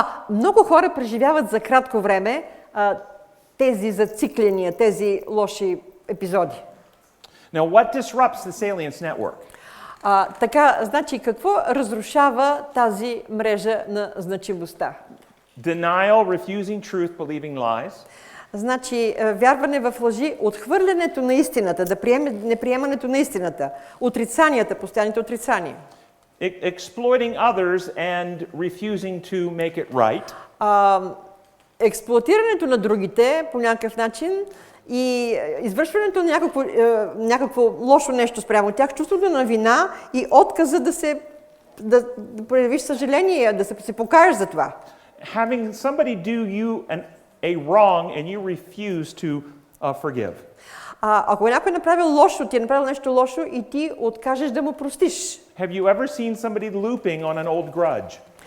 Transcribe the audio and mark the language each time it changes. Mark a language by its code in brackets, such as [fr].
[bg] Много хора преживяват за кратко време тези зацикления, тези лоши епизоди. [en] Now, what disrupts the salience network? [bg] Така, значи какво разрушава тази мрежа на значимостта? [en] Denial, refusing truth, believing lies. [bg] Значи, вярване в лъжи, отхвърлянето на истината, неприемането на истината, отрицанията, постоянните отрицания. [en] Exploiting others and refusing to make it right. [bg] Експлоатирането на другите по някакъв начин и извършването на някакво лошо нещо спрямо тях, чувството на вина и отказа да проявиш съжаление, да се покажеш за това. [en] Having somebody do you a wrong and you refuse to forgive. [bg] Ако някой е направил лошо, ти е направил нещо лошо и ти откажеш да му простиш. [en] Have you ever seen somebody looping on an old grudge?